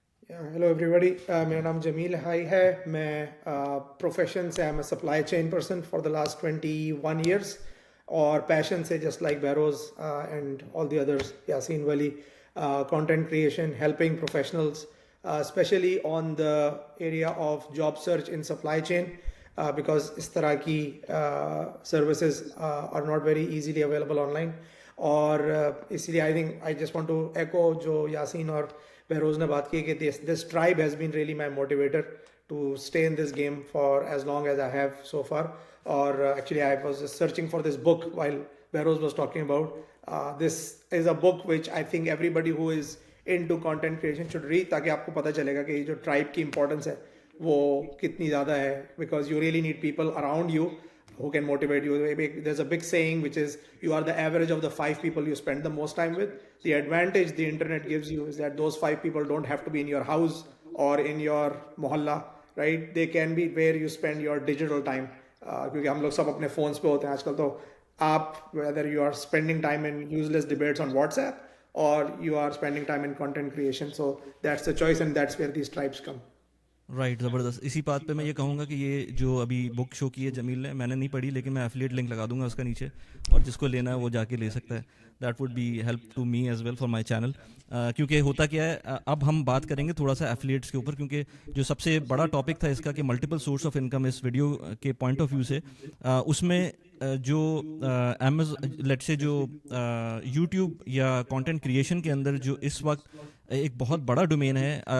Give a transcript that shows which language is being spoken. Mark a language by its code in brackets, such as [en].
[en] hello everybody, [ur] میرا نام جمیل high ہے. [en] میں پروفیشن سے am a supply chain person for the last 21 years, اور passion سے just like Behroz and all the others, Yaseen Wali, content creation, helping professionals, especially on the area of job search in supply chain, because اس طرح کی services are not very easily available online. [ur] اور اسی لیے [en] I think I just want to echo [ur] جو یاسین اور بہروز نے بات کی کہ [en] this tribe has been really my motivator to stay in this game for as long as I have so far. Or actually I was just searching for this book while Behrouz was talking about. This is a book which I think everybody who is into content creation should read, [ur] تاکہ آپ کو پتہ چلے گا کہ یہ جو tribe کی importance ہے وہ کتنی زیادہ ہے, [en] because you really need people around you who can motivate you. There's a big saying which is you are the average of the 5 people you spend the most time with. The advantage the internet gives you is that those 5 people don't have to be in your house or in your mohalla, right? They can be where you spend your digital time. [ur] کیونکہ ہم لوگ سب اپنے phones پہ ہوتے ہیں آج کل. [en] تو آپ whether you are spending time in useless debates on WhatsApp or you are spending time in content creation, so that's the choice and that's where these tribes come. [ur] Right. زبردست. اسی بات پہ میں یہ کہوں گا کہ یہ جو ابھی بک شو کی ہے جمیل نے, میں نے نہیں پڑھی, لیکن میں ایفیلیٹ لنک لگا دوں گا اس کا نیچے, اور جس کو لینا ہے وہ جا کے لے سکتا ہے. [en] That would be help to me as well for my channel. [ur] کیونکہ ہوتا کیا ہے, اب ہم بات کریں گے تھوڑا سا ایفیلیٹس کے اوپر, کیونکہ جو سب سے بڑا ٹاپک تھا اس کا کہ multiple source of income اس video کے پوائنٹ آف ویو سے, اس میں جو لیٹ سے جو یوٹیوب یا کانٹینٹ کریشن کے اندر جو اس وقت ایک بہت بڑا ڈومین ہے.